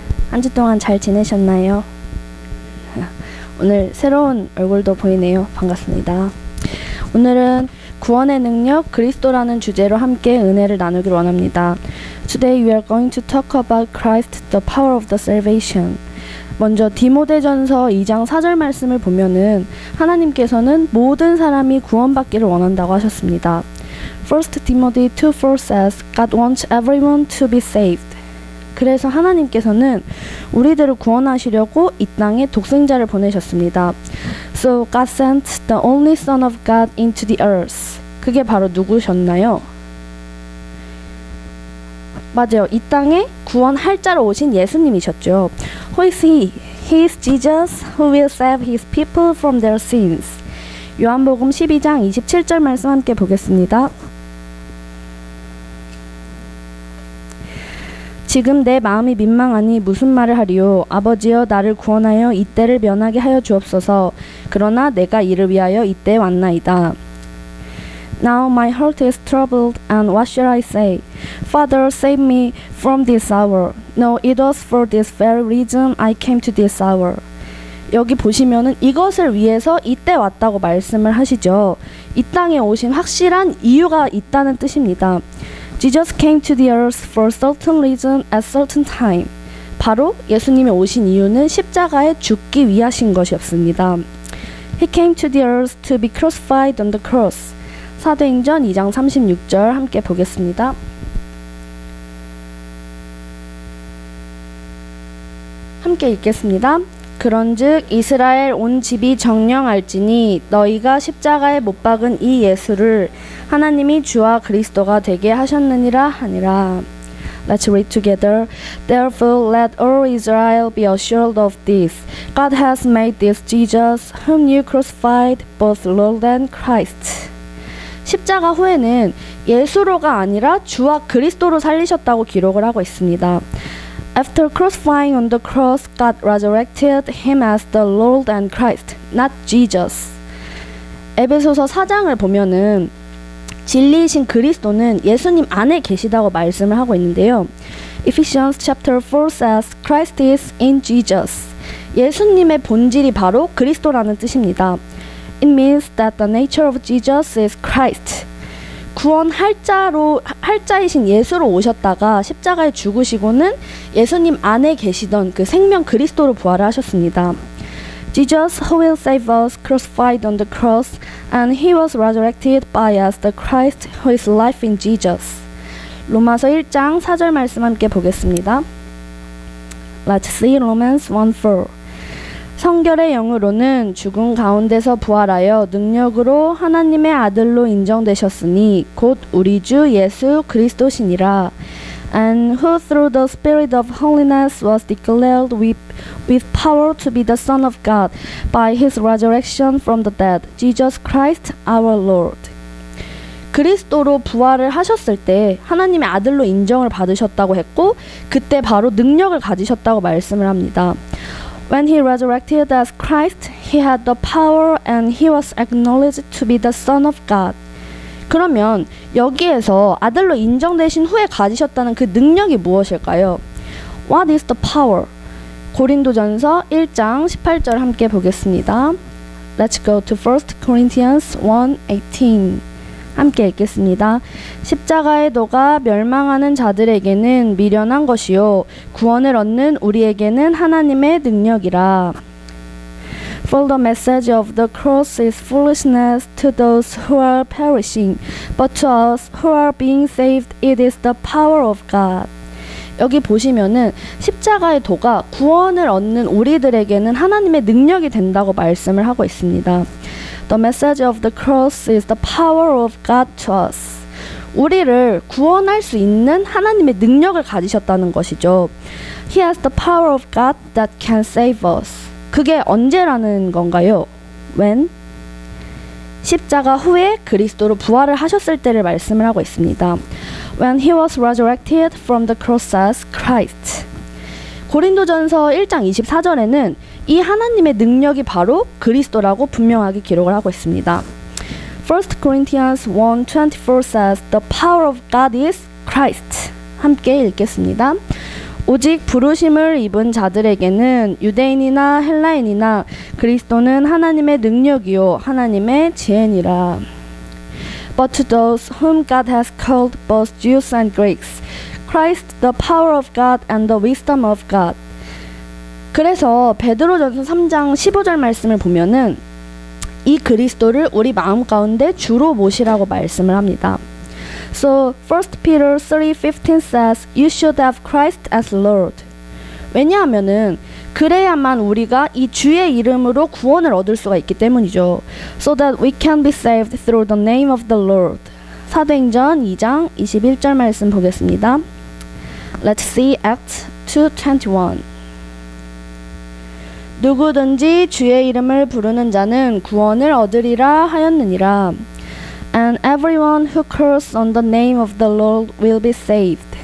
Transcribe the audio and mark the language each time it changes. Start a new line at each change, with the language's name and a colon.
Korean: 한 주 동안 잘 지내셨나요? 오늘 새로운 얼굴도 보이네요. 반갑습니다. 오늘은 구원의 능력 그리스도라는 주제로 함께 은혜를 나누기를 원합니다.
English: Today we are going to talk about Christ, the power of the salvation.
Korean: 먼저 디모데전서 2장 4절 말씀을 보면은 하나님께서는 모든 사람이 구원받기를 원한다고 하셨습니다.
English: 1 Timothy 2:4 says, God wants everyone to be saved.
Korean: 그래서 하나님께서는 우리들을 구원하시려고 이 땅에 독생자를 보내셨습니다.
English: So God sent the only Son of God into the earth.
Korean: 그게 바로 누구셨나요? 맞아요. 이 땅에 구원할 자로 오신 예수님이셨죠.
English: Who is He? He is Jesus who will save His people from their sins.
Korean: 요한복음 12장 27절 말씀 함께 보겠습니다. 지금 내 마음이 민망하니 무슨 말을 하리요? 아버지여 나를 구원하여 이때를 면하게 하여 주옵소서. 그러나 내가 이를 위하여 이때에 왔나이다.
English: Now my heart is troubled, and what shall I say? Father, save me from this hour. No, it was for this very reason I came to this hour.
Korean: 여기 보시면은 이것을 위해서 이때 왔다고 말씀을 하시죠. 이 땅에 오신 확실한 이유가 있다는 뜻입니다.
English: Jesus came to the earth for a certain reason at certain time.
Korean: 바로 예수님이 오신 이유는 십자가에 죽기 위하신 것이었습니다.
English: He came to the earth to be crucified on the cross.
Korean: 사도행전 2장 36절 함께 보겠습니다. 함께 읽겠습니다. 그런즉 이스라엘 온 집이 정령할지니 너희가 십자가에 못 박은 이 예수를 하나님이 주와 그리스도가 되게 하셨느니라 하니라.
English: Let's read together. Therefore let all Israel be assured of this. God has made this Jesus whom you crucified both Lord and Christ.
Korean: 십자가 후에는 예수로가 아니라 주와 그리스도로 살리셨다고 기록을 하고 있습니다.
English: After crucifying on the cross, God resurrected him as the Lord and Christ, not Jesus.
Korean: 에베소서 4장을 보면은 진리이신 그리스도는 예수님 안에 계시다고 말씀을 하고 있는데요.
English: Ephesians chapter 4 says, Christ is in Jesus.
Korean: 예수님의 본질이 바로 그리스도라는 뜻입니다.
English: It means that the nature of Jesus is Christ.
Korean: 구원할 자이신 예수로 오셨다가 십자가에 죽으시고는 예수님 안에 계시던 그 생명 그리스도로 부활을 하셨습니다.
English: Jesus who will save us crucified on the cross and he was resurrected by us the Christ who is life in Jesus.
Korean: 로마서 1장 4절 말씀 함께 보겠습니다.
English: Let's see Romans 1:4.
Korean: 성결의 영으로는 죽은 가운데서 부활하여 능력으로 하나님의 아들로 인정되셨으니 곧 우리 주 예수 그리스도시니라.
English: And who through the Spirit of holiness was declared with power to be the Son of God by his resurrection from the dead, Jesus Christ our Lord.
Korean: 그리스도로 부활을 하셨을 때 하나님의 아들로 인정을 받으셨다고 했고 그때 바로 능력을 가지셨다고 말씀을 합니다.
English: When he resurrected as Christ, he had the power and he was acknowledged to be the Son of God.
Korean: 그러면 여기에서 아들로 인정되신 후에 가지셨다는 그 능력이 무엇일까요?
English: What is the power?
Korean: 고린도전서 1장 18절 함께 보겠습니다.
English: Let's go to 1 Corinthians 1:18.
Korean: 함께 읽겠습니다. 십자가의 도가 멸망하는 자들에게는 미련한 것이요 구원을 얻는 우리에게는 하나님의 능력이라.
English: For the message of the cross is foolishness to those who are perishing, but to us who are being saved it is the power of God.
Korean: 여기 보시면은 십자가의 도가 구원을 얻는 우리들에게는 하나님의 능력이 된다고 말씀을 하고 있습니다.
English: The message of the cross is the power of God to us.
Korean: 우리를 구원할 수 있는 하나님의 능력을 가지셨다는 것이죠.
English: He has the power of God that can save us.
Korean: 그게 언제라는 건가요?
English: When?
Korean: 십자가 후에 그리스도로 부활을 하셨을 때를 말씀을 하고 있습니다.
English: When he was resurrected from the cross as Christ.
Korean: 고린도전서 1장 24절에는 이 하나님의 능력이 바로 그리스도라고 분명하게 기록을 하고 있습니다.
English: 1 Corinthians 1:24 says, The power of God is Christ.
Korean: 함께 읽겠습니다. 오직 부르심을 입은 자들에게는 유대인이나 헬라인이나 그리스도는 하나님의 능력이요 하나님의 지혜니라.
English: But to those whom God has called, both Jews and Greeks, Christ the power of God and the wisdom of God.
Korean: 그래서 베드로전서 3장 15절 말씀을 보면은 이 그리스도를 우리 마음 가운데 주로 모시라고 말씀을 합니다.
English: So 1 Peter 3:15 says, You should have Christ as Lord.
Korean: 왜냐하면은 그래야만 우리가 이 주의 이름으로 구원을 얻을 수가 있기 때문이죠.
English: So that we can be saved through the name of the Lord.
Korean: 사도행전 2장 21절 말씀 보겠습니다.
English: Let's see Acts 2:21.
Korean: 누구든지 주의 이름을 부르는 자는 구원을 얻으리라 하였느니라.
English: And everyone who calls on the name of the Lord will be saved.